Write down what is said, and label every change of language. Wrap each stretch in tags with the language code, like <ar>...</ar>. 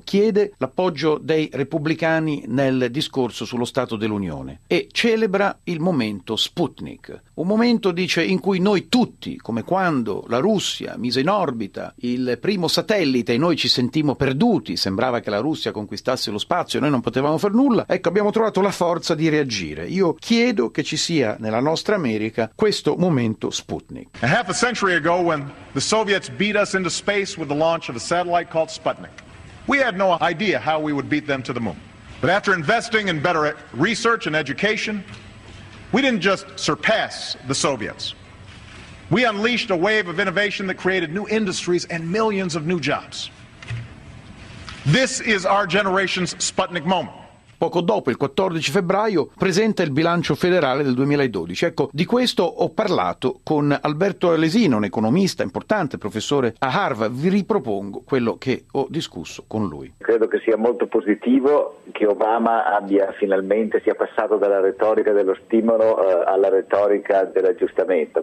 <it>Chiede l'appoggio dei repubblicani nel discorso sullo Stato dell'Unione e celebra il momento Sputnik, un momento, dice, in cui noi tutti, come quando la Russia mise in orbita il primo satellite e noi ci sentimmo perduti, sembrava che la Russia conquistasse lo spazio e noi non potevamo far nulla, ecco, abbiamo trovato la forza di reagire. Io chiedo che ci sia nella nostra America questo momento Sputnik.</it> <en>A half a century ago, when the Soviets beat us into space with the launch of a satellite called Sputnik, we had no idea how we would beat them to the moon. But after investing in better research and education, we didn't just surpass the Soviets. We unleashed a wave of innovation that created new industries and millions of new jobs. This is our generation's Sputnik moment.</en> <it>Poco dopo, il 14 febbraio, presenta il bilancio federale del 2012. Ecco, di questo ho parlato con Alberto Alesina, un economista importante, professore a Harvard. Vi ripropongo quello che ho discusso con lui. Credo che sia molto positivo che Obama sia passato dalla retorica dello stimolo alla retorica dell'aggiustamento.</it>